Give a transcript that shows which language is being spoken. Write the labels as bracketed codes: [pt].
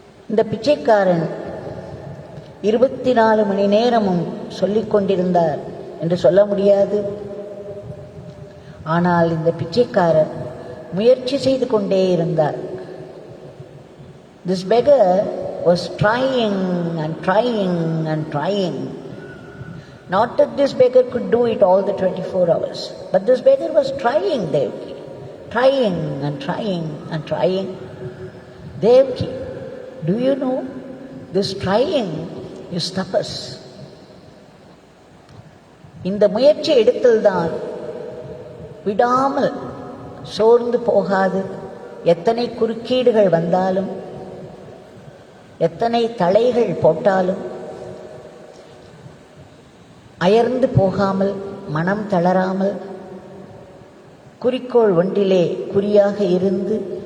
[ta] இந்த பிச்சைக்காரன் 24 மணி நேரமும் சொல்லிக் கொண்டிருந்தார் என்று சொல்ல முடியாது. ஆனால் இந்த பிச்சைக்காரர் முயற்சி செய்து கொண்டே இருந்தார். [en] This beggar was trying and trying and trying. Not that this beggar could do it all the 24 hours, but this beggar was trying, Devki. Trying and trying and trying. Devki, do you know, this trying is tapas. [ta] இந்த முயற்சி எடுத்தல்தான் விடாமல் சோர்ந்து போகாது. எத்தனை குறுக்கீடுகள் வந்தாலும் எத்தனை தளைகள் போட்டாலும் அயர்ந்து போகாமல் மனம் தளராமல் குறிக்கோள் ஒன்றிலே குறியாக இருந்து